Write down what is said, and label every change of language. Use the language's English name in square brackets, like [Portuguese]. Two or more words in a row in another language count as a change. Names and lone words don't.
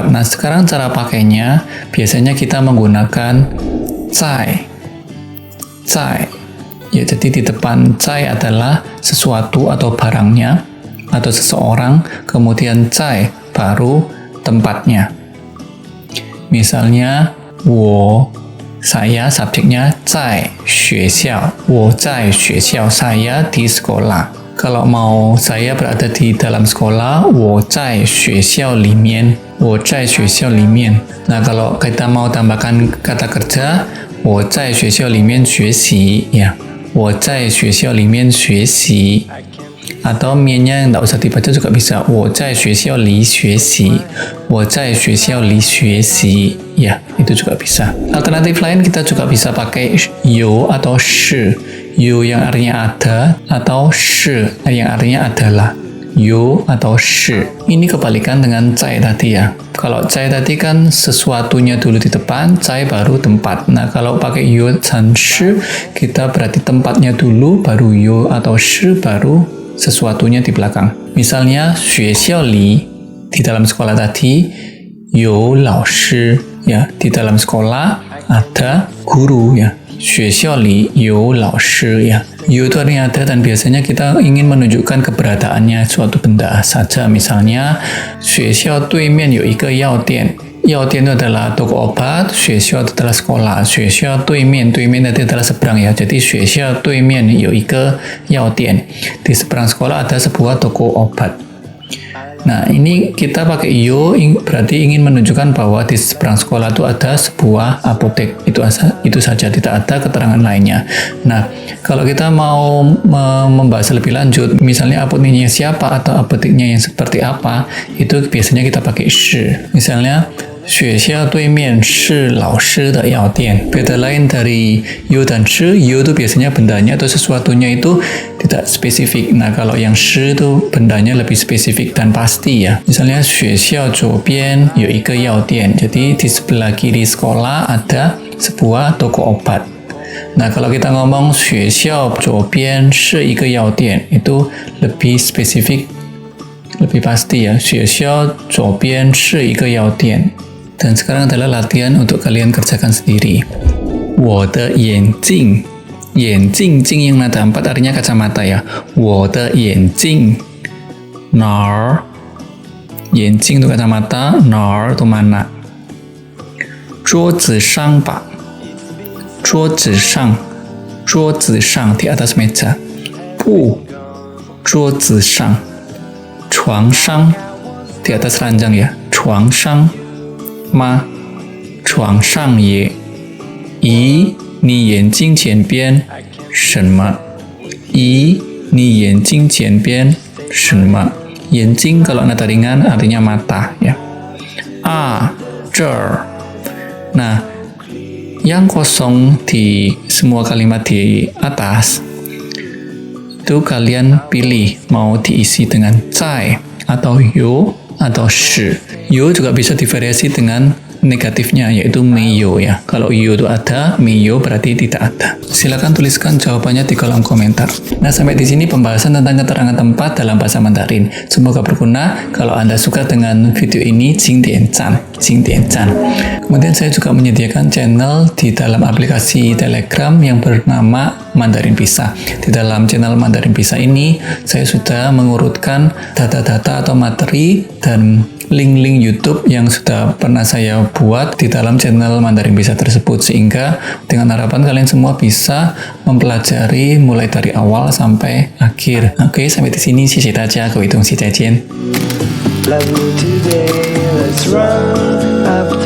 [Indonesian] Nah, sekarang cara pakainya biasanya kita menggunakan zai, zai. Ya, jadi di depan zai adalah sesuatu atau barangnya atau seseorang, kemudian zai baru tempatnya. Misalnya saya subjeknya [Chinese] 在学校, 我在学校, [Indonesian] saya di sekolah. Kalau mau saya berada di dalam sekolah, [Chinese] 我在学校里面, 我在学校里面. [Indonesian] Nah, kalau kita mau tambahkan kata kerja, [Chinese] 我在学校里面学习 ya, 我在学校里面学习. [Indonesian] Atau miennya nggak usah dibaca juga bisa. [Chinese] 我在学校里学习，我在学校里学习. [Indonesian] Ya, itu juga bisa. Alternatif lain kita juga bisa pakai you atau shi. yo yang artinya ada atau shi yang artinya adalah. Yo atau shi. Ini kebalikan dengan cai tadi ya. Kalau cai tadi kan sesuatunya dulu di depan, cai baru tempat. Nah, kalau pakai yo dan shi, kita berarti tempatnya dulu, baru yo atau shi, baru sesuatunya di belakang. Misalnya, [Chinese] 学校里 [Indonesian] di dalam sekolah tadi, [Chinese] 有老师 [Indonesian] ya, di dalam sekolah ada guru ya. [Chinese] 学校里有老师 ya. [Indonesian] Yo itu artinya ada dan biasanya kita ingin menunjukkan keberadaannya suatu benda saja. Misalnya, [Chinese] 学校对面有一个药店. [Indonesian] 药店 itu adalah toko obat, 学校 itu adalah sekolah, [Chinese] 学校对面 [Indonesian] itu adalah seberang ya. Jadi [Chinese] 学校对面有一个药店. [Indonesian] Di seberang sekolah ada sebuah toko obat. Nah, ini kita pakai yo berarti ingin menunjukkan bahwa di seberang sekolah itu ada sebuah apotek. Itu saja, tidak ada keterangan lainnya. Nah, kalau kita mau membahas lebih lanjut, misalnya apoteknya siapa atau apoteknya yang seperti apa, itu biasanya kita pakai shi. Misalnya, [Chinese] 学校对面是老师的药店. [Indonesian] Beda lain dari yo dan shi, yo itu biasanya bendanya atau sesuatunya itu tidak spesifik. Nah, kalau yang shi itu bendanya lebih spesifik dan pasti ya. Misalnya, [Chinese] 学校左边有一个药店. [Indonesian] Jadi di sebelah kiri sekolah ada sebuah toko obat. Nah, kalau kita ngomong [Chinese] 学校左边是一个药店, [Indonesian] itu lebih spesifik, lebih pasti ya. [Chinese] 学校左边是一个药店. [Indonesian] Dan sekarang adalah latihan untuk kalian kerjakan sendiri. [Chinese] 我的眼镜, 眼镜 镜 [Indonesian] yang nada 4 artinya kacamata ya. [Chinese] 我的眼镜 哪儿 眼镜 [Indonesian] itu kacamata, 哪儿 itu mana. [Chinese] 桌子上吧 桌子上 桌子上 [Indonesian] di atas meja. [Chinese] 不 桌子上 床上 [Indonesian] di atas ranjang ya. [Chinese] 床上吗 床上也 咦 你眼睛前边什么 咦 你眼睛前边什么 眼睛 [Indonesian] kalau nada ringan artinya mata ya. 这儿 nah yang kosong di semua kalimat di atas itu kalian pilih mau diisi dengan cai atau yo atau shi. Yo juga bisa divariasi dengan negatifnya, yaitu meyo ya. Kalau yo itu ada, meyo berarti tidak ada. Silakan tuliskan jawabannya di kolom komentar. Nah, sampai di sini pembahasan tentang keterangan tempat dalam bahasa Mandarin. Semoga berguna. Kalau Anda suka dengan video ini, [Chinese] 请点赞, 请点赞. [Indonesian] Kemudian saya juga menyediakan channel di dalam aplikasi Telegram yang bernama Mandarin Bisa. Di dalam channel Mandarin Bisa ini, saya sudah mengurutkan data-data atau materi dan link-link YouTube yang sudah pernah saya buat di dalam channel Mandarin Bisa tersebut, sehingga dengan harapan kalian semua bisa mempelajari mulai dari awal sampai akhir. Oke, sampai di sini, [Chinese] 谢谢大家，各位同学再见。